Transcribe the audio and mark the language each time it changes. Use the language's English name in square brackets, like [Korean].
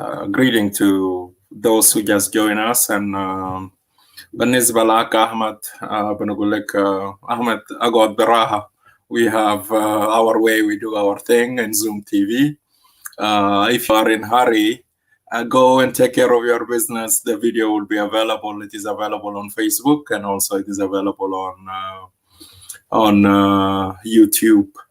[English] Greeting to those who just joined us. [Arabic] And بالنسبة لك أحمد بنقول لك أحمد أقعد براحة. [English] We have our way, we do our thing in ZööMTV. If you are in hurry, go and take care of your business. The video will be available. It is available on Facebook, and also it is available on YouTube.